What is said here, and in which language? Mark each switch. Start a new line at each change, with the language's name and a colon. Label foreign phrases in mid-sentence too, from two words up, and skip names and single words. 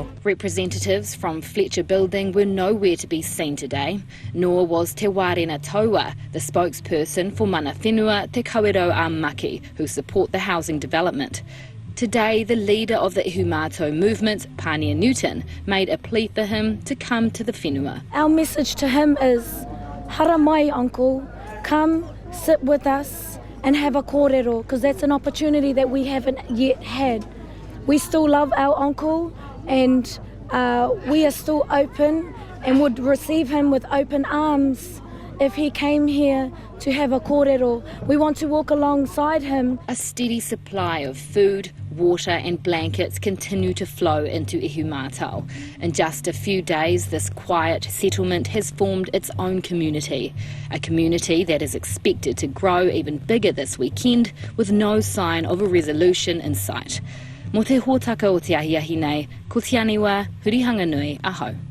English: Representatives from Fletcher Building were nowhere to be seen today, nor was Te Warena Taua, the spokesperson for
Māori: mana whenua
English: Te Kawero a Maki, who support the housing development. Today, the leader of the Ihumatao movement, Pania Newton, made a plea for him to come to the whenua. Our message to him is,
Māori: hara mai,
English: uncle. Come, sit with us and have a kōrero, because that's an opportunity that we haven't yet had. We still love our uncle, and we are still open and would receive him with open arms if he came here to have a kōrero. We want to walk alongside him. A steady supply of food, water and blankets continue to flow into Ihumatao. In just a few days, this quiet settlement has formed its own community, a community that is expected to grow even bigger this weekend, with no sign of a resolution in sight.
Māori: Mo te hōtaka o te ahiahi nei, ko Te Aniwa Hurihanganui, aho.